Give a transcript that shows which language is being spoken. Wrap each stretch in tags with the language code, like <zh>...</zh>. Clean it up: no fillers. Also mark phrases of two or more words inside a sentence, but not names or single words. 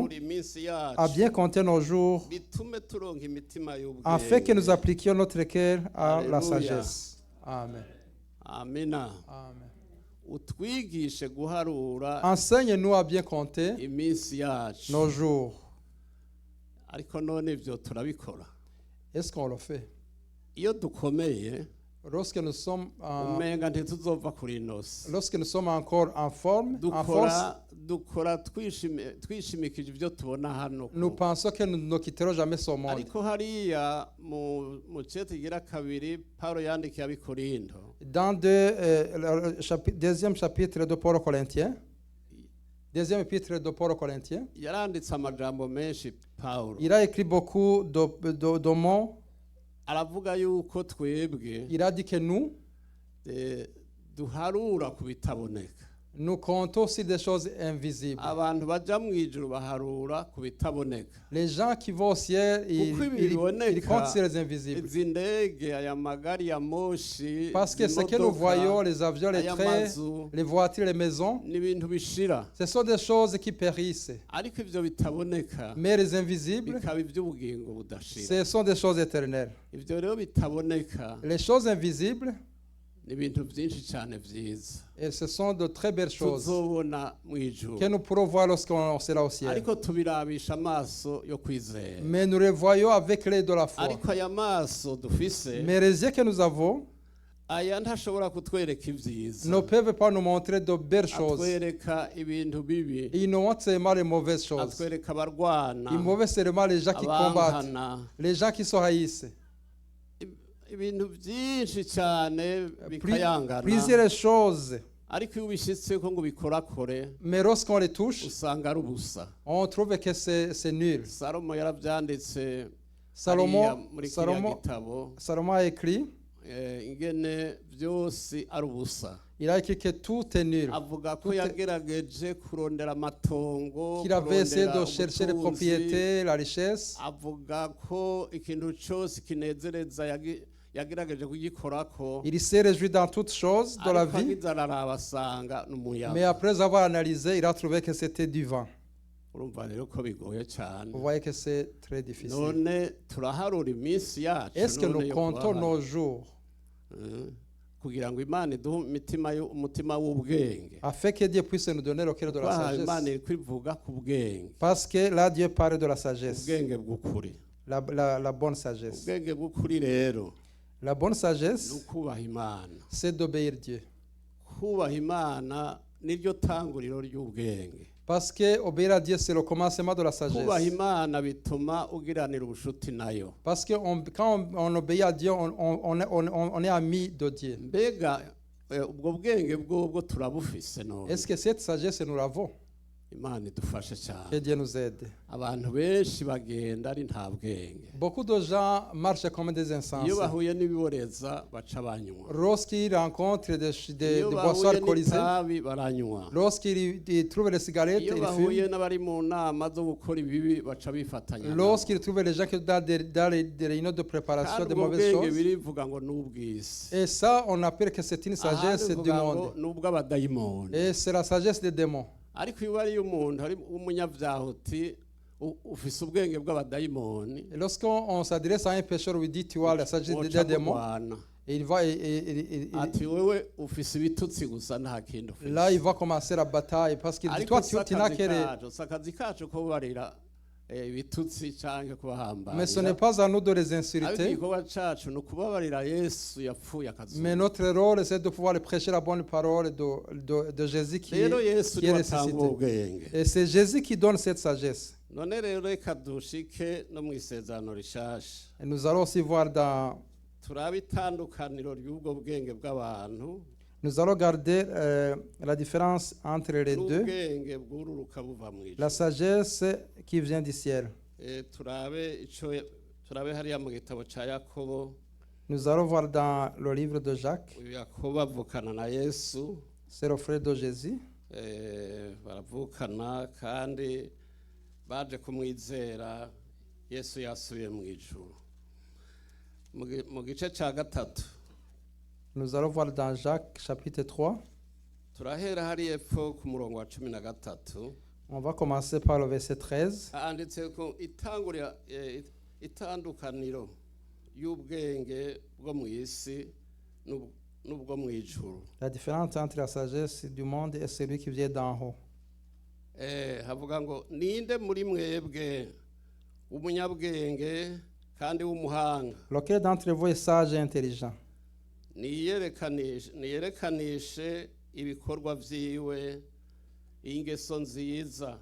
<rn>guharura iminsi yacu</rn> <fr>à bien compter nos jours,</fr> <rn>bitume turonka imitima</rn> <fr>afin que nous</fr> <rn>y'ubwenge.</rn> <fr>appliquions notre cœur à la Alléluia. sagesse. Amen.</fr> <rn>Amina</rn> <fr>Amen.</fr> <rn>utwigishe guharura</rn> <fr>Enseigne-nous à bien compter</fr> <rn>iminsi yacu</rn> <fr>nos jours.</fr> <rn>ariko none ibyo turabikora</rn> <fr>Est-ce qu'on le fait?</fr> <rn>iyo dukomeye</rn> <fr>Lorsque nous sommes,</fr> <rn>umenga ntituzova kuri inosi</rn> <fr>lorsque nous sommes encore en forme, en force,</fr> <rn>dukora twishimikije ibyo tubona hano</rn> <fr>nous pensons que nous ne quitterons jamais ce monde.</fr> <rn>ariko hariya mu cete igira kabiri Paulo yandikiye abikorinto</rn> <fr>Dans deuxième chapitre de Paul aux Corinthiens, deuxième épître de Paul aux Corinthiens,</fr> <rn>yaranditse amajambo menshi Paulo</rn> <fr>il a écrit beaucoup de mots.</fr> <rn>aravuga yuko twebwe</rn> <fr>Il a dit que nous</fr> <rn>duharura ku bitaboneka</rn> <fr>nous comptons aussi des choses invisibles.</fr> <rn>abantu baja mu ijuru baharura ku bitaboneka</rn> <fr>Les gens qui vont au ciel, ils comptent sur les invisibles.</fr> <rn>izi ndege aya magari ya moshi</rn> <fr>Parce que ce que nous voyons, les avions, les trains, les voitures, les maisons,</fr> <rn>ni ibintu bishira</rn> <fr>ce sont des choses qui périssent.</fr> <rn>ariko ivyo bitaboneka</rn> <fr>Mais les invisibles,</fr> <rn>bikaba ivy'ubugingo budashira</rn> <fr>ce sont des choses éternelles.</fr> <rn>ivyo rero bitaboneka</rn> <fr>Les choses invisibles,</fr> <rn>ni ibintu byinshi cyane vyiza</rn> <fr>et ce sont de très belles choses</fr> <rn>tuzobona mu ijuru</rn> <fr>que nous pourrons voir lorsqu'on sera au ciel.</fr> <rn>ariko tubirabisha amaso yo kwizera</rn> <fr>Mais nous les voyons avec l'œil de la foi.</fr> <rn>ariko aya maso dufise</rn> <fr>Mais les yeux que nous avons</fr> <rn>aya ntashobora kutwereka ibyiza</rn> <fr>ne peuvent pas nous montrer de belles choses.</fr> <rn>atwereka ibintu bibi</rn> <fr>Ils nous montrent seulement les mauvaises choses.</fr> <rn>atwereka abarwana</rn> <fr>Ils montrent seulement les gens qui combattent,</fr> <rn>abankana</rn> <fr>les gens qui se haïssent.</fr> <rn>ibintu byinshi cyane bikayangana</rn> <fr>Plusieurs choses.</fr> <rn>ariko iyo ubishyitseko ngo ubikorakore</rn> <fr>Mais lorsqu'on les touche,</fr> <rn>usanga ari ubusa</rn> <fr>on trouve que c'est nul.</fr> <rn>salomo yarabyanditse</rn> <fr>Salomon,</fr> <rn>hariya muri kiriya</rn> <fr>Salomon,</fr> <rn>gitabo</rn> <fr>Salomon a écrit,</fr> <rn>ingene byose ari ubusa</rn> <fr>il a écrit que tout est nul.</fr> <rn>avuga ko yagerageje kurondera amatongo</rn> <fr>Qu'il avait essayé de</fr> <rn>kurondera</rn> <fr>chercher les</fr> <rn>ubutunzi.</rn> <fr>propriétés, la richesse.</fr> <rn>avuga ko ikintu cyose kinezereza yagerageje kugikorako</rn> <fr>Il s'est réjoui dans toutes choses de la</fr> <rn>ariko</rn> <fr>vie.</fr> <rn>agize araraba asanga</rn> <fr>Mais</fr> <rn>n'umuyaga</rn> <fr>après avoir analysé, il a trouvé que c'était du vent.</fr> <rn>urumva rero ko bigoye cyane</rn> <fr>Vous voyez que c'est très difficile.</fr> <rn>none turaharura iminsi yacu</rn> <fr>Est-ce que</fr> <rn>none</rn> <fr>nous</fr> <rn>yo</rn> <fr>comptons</fr> <rn>kubaha.</rn> <fr>nos jours</fr> <rn>kugira ngo imana iduhe umutima w'ubwenge</rn> <fr>afin que Dieu puisse nous donner le cœur de la</fr> <rn>kubaha imana</rn> <fr>sagesse?</fr> <rn>iri kwivuga ku bwenge</rn> <fr>Parce que là, Dieu parle de la sagesse,</fr> <rn>ubwenge bw'ukuri</rn> <fr>la bonne sagesse.</fr> <rn>ubwenge bw'ukuri rero</rn> <fr>La bonne</fr> <rn>ni</rn> <fr>sagesse,</fr> <rn>ukubaha imana</rn> <fr>c'est d'obéir Dieu.</fr> <rn>kubaha imana niryo tanguriro ry'ubwenge</rn> <fr>Parce que obéir à Dieu, c'est le commencement de la</fr> <rn>kubaha</rn> <fr>sagesse.</fr> <rn>imana bituma ugiranira ubushuti nayo</rn> <fr>Parce que quand on obéit à Dieu, on est ami de Dieu.</fr> <rn>mbega ubwo bwenge bwobwo turabufise none</rn> <fr>Est-ce que cette sagesse, nous l'avons?</fr> <rn>imana idufashe</rn> <fr>Que</fr> <rn>cyane</rn> <fr>Dieu nous aide.</fr> <rn>abantu benshi bagenda ari nta bwenge</rn> <fr>Beaucoup de gens marchent comme des</fr> <rn>iyo</rn> <fr>insensés.</fr> <rn>bahuye n'ibiboreza baca banywa</rn> <fr>Lorsqu'ils rencontrent des</fr> <rn>iyo</rn> <fr>boissons</fr> <rn>bahuye</rn> <fr>alcoolisées,</fr> <rn>n'itabi baranywa</rn> <fr>lorsqu'ils trouvent les cigarettes,</fr> <rn>iyo</rn> <fr>ils</fr> <rn>bahuye</rn> <fr>fument.</fr> <rn>n'abari mu nama zo gukora ibibi baca bifatanya nabo.</rn> <fr>Lorsqu'ils trouvent les gens qui sont dans les réunions de préparation</fr> <rn>kandi</rn> <fr>de</fr> <rn>ubwo</rn> <fr>mauvaises</fr> <rn>bwenge</rn> <fr>choses.</fr> <rn>birivuga ngo ni ubw'isi</rn> <fr>Et ça, on appelle que c'est une sagesse</fr> <rn>ahandi</rn> <fr>du</fr> <rn>bivuga ngo</rn> <fr>monde.</fr> <rn>ni ubw'abadayimoni</rn> <fr>Et c'est la sagesse des démons.</fr> <rn>ariko iyo ari umuntu ari umunyabyaha uti ufise ubwenge bw'abadayimoni</rn> <fr>Et lorsqu'on s'adresse à un pécheur, on lui dit, tu as la sagesse des démons. Et il va,</fr> <rn>ati wewe ufise ibitutsi gusa nta kindi ufise</rn> <fr>là, il va commencer la bataille parce qu'il dit,</fr> <rn>ariko</rn> <fr>toi,</fr> <rn>si</rn> <fr>tu n'as</fr> <rn>akazi</rn> <fr>que les...</fr> <rn>kacu si akazi kacu kubarira ibitutsi canke</rn> <fr>Mais ce n'est pas à nous de les</fr> <rn>ariko</rn> <fr>insulter.</fr> <rn>igikorwa cacu ni ukubabarira yesu yapfuye akazuka</rn> <fr>Mais notre rôle, c'est de pouvoir prêcher la bonne parole de Jésus qui</fr> <rn>rero yesu</rn> <fr>qui est</fr> <rn>niwe atanga</rn> <fr>ressuscité.</fr> <rn>ubwenge</rn> <fr>Et c'est Jésus qui donne cette sagesse.</fr> <rn>none rero reka dushike no mu isezerano rishasha</rn> <fr>Et nous allons aussi voir dans...</fr> <rn>turabe itandukaniro ry'ubwo bwenge bw'abantu</rn> <fr>Nous allons garder la différence entre les deux.</fr> <rn>n'ubwenge bwururuka buva mu</rn> <fr>La</fr> <rn>ijuru</rn> <fr>sagesse qui vient du ciel.</fr> <rn>turabe hariya mu gitabo ca yakobo</rn> <fr>Nous allons voir dans le livre de Jacques,</fr> <rn>uyu yakobo avukana na yesu</rn> <fr>c'est le frère de Jésus.</fr> <rn>baravukana kandi baje kumwizera yesu yasubiye mu ijuru mu gice ca gatatu</rn> <fr>Nous allons voir dans Jacques chapitre 3.</fr> <rn>turahera hariya epfo ku murongo wa 13</rn> <fr>On va commencer par le verset 13.</fr> <rn>handitse ko itandukaniro y'ubwenge bwo mu isi n'ubwo mu ijuru.</rn> <fr>La différence entre la sagesse du monde et celui qui vient d'en haut.</fr> <rn>Havuga ngo ninde muri mwebwe umunyabwenge kandi w'umuhanga</rn> <fr>Lequel d'entre vous est sage et intelligent?</fr> <rn>niyerekanishe ibikorwa vyiwe ingeso nziza</rn>